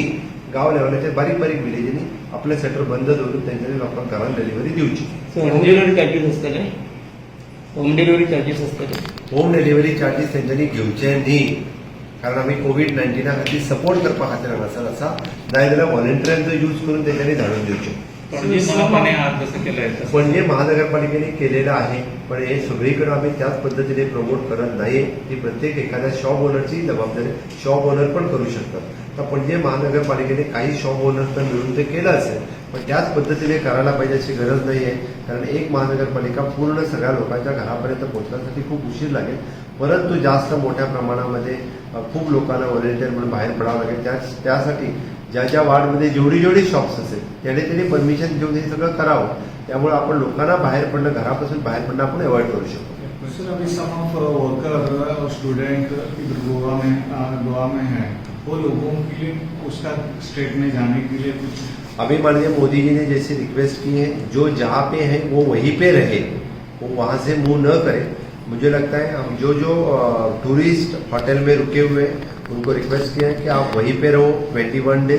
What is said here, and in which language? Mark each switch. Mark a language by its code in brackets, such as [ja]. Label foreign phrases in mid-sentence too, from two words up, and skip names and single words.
[kok] गांव लेवलाचेर बारीक बारीक विलेजींनी आपले सेटर बंद दवरून तेंच्यांनी लोकांक घरांत डिलिव्हरी दिवची. [en] home delivery charges [kok] असतले. [en] home delivery charges [kok] असतले. [en] home delivery charges [kok] तेंच्यांनी घेवचे न्ही, कारण आमी कोविड-19 खातीर सपोर्ट करपा खातीर हांगासर आसा. नाजाल्यार व्हॉलंटियरांचो यूज करून तेंच्यांनी धाडून दिवचे. [mr] पणजी मनपाने आज जसं केलंय तसं. पणजी महानगरपालिकेने केलेलं आहे, पण हे सगळीकडे आम्ही त्याच पद्धतीने प्रमोट करत नाही. ती प्रत्येक एखाद्या शॉप ओनरची जबाबदारी [en] shop owner [mr] पण करू शकतात. तर पणजी महानगरपालिकेने काही [en] shop owner [mr] तर मिळून ते केलं असेल, पण त्याच पद्धतीने करायला पाहिजे अशी गरज नाही आहे. कारण एक महानगरपालिका पूर्ण सगळ्या लोकांच्या घरापर्यंत पोहोचण्यासाठी खूप उशीर लागेल. परंतु जास्त मोठ्या प्रमाणामध्ये खूप लोकांना व्हॉलेंटियर म्हणून बाहेर पडावं लागेल. त्यासाठी ज्या ज्या वार्डमध्ये जेवढी जेवढी शॉप्स असेल त्याने परमिशन घेऊन हे सगळं करावं. त्यामुळे आपण लोकांना बाहेर पडणं, घरापासून बाहेर पडणं आपण अवॉइड करू शकतो. सर, [hi] अभी [en] some of worker [hi] और स्टूडेंट इधर गोवा में है, वो लोगों के लिए उसका स्टेट में जाने के लिए कुछ अभी माननीय मोदी जी ने जैसे रिक्वेस्ट की है, जो जहाँ पे है वो वहीं पे रहे, वो वहाँ से मूव न करे. मुझे लगता है हम जो टूरिस्ट होटल में रुके हुए हैं उनको रिक्वेस्ट किया है कि आप वहीं पे रहो 21 डेज.